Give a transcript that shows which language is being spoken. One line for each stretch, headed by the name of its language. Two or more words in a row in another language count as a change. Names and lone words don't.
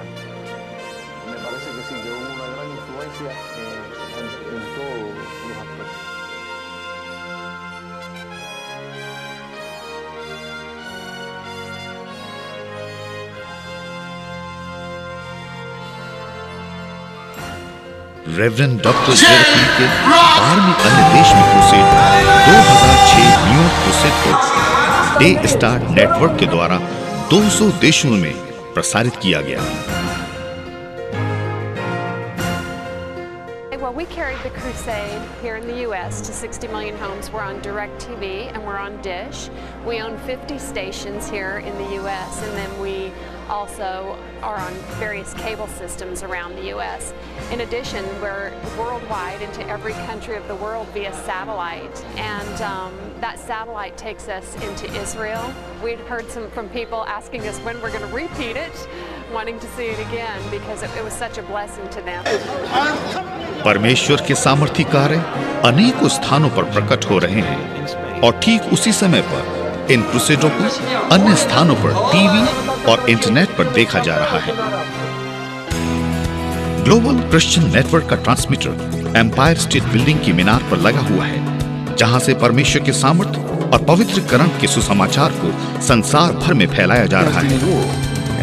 Spanish: Me parece que sí, que hubo una gran influencia en todos los aspectos.
Hindi: रेवरेंड डॉक्टर जेरोक ली के 12वें अन्य देश में क्रूसेड 2006 न्यूयॉर्क क्रूसेड को डे स्टार नेटवर्क के द्वारा 200 देशों में प्रसारित किया गया।
English: Well, we carried the crusade here in the U.S. to 60 million homes. We're on DirecTV and we're on Dish. We own 50 stations here in the U.S. and then we also are on various cable systems around the U.S. In addition, we're worldwide into every country of the world via satellite, and that satellite takes us into Israel. We'd heard from people asking us when we're going to repeat it, wanting to see it again because it was such a blessing to them.
Hindi: परमेश्वर के सामर्थ्य कार्य अनेकों स्थानों पर प्रकट हो रहे हैं और ठीक उसी समय पर इन क्रूसेडों को अन्य स्थानों पर टीवी और इंटरनेट पर देखा जा रहा है। ग्लोबल क्रिश्चियन नेटवर्क का ट्रांसमीटर एम्पायर स्टेट बिल्डिंग की मीनार पर लगा हुआ है, जहां से परमेश्वर के सामर्थ्य और पवित्रकरण के सुसमाचार को संसार भर में फैलाया जा रहा है।